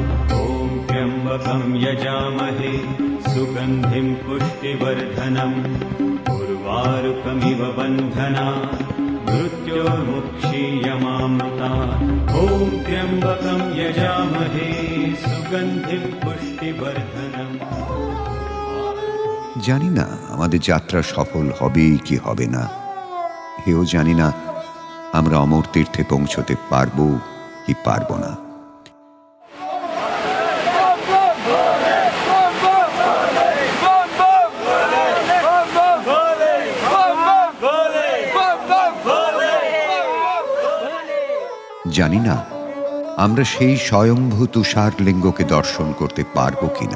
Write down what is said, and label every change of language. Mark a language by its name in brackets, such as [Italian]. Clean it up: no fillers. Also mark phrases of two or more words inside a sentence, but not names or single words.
[Sanskrit] ओम त्र्यंबकं यजामहे सुगंधिं पुष्टिवर्धनम् उर्वारुकमिव बन्धनात् मृत्योर्मुक्षीयमामृतात्। ॐ त्र्यंबकं यजामहे सुगंधिं पुष्टिवर्धनम्। [Bangla] জানি না আমাদের যাত্রা সফল হবে কি হবে না, হেও জানি না আমরা অমর তীর্থে পৌঁছতে পারবো কি পারবো না। জানি না আমরা সেই স্বয়ংভূ তুষার লিঙ্গকে দর্শন করতে পারবো কিনা।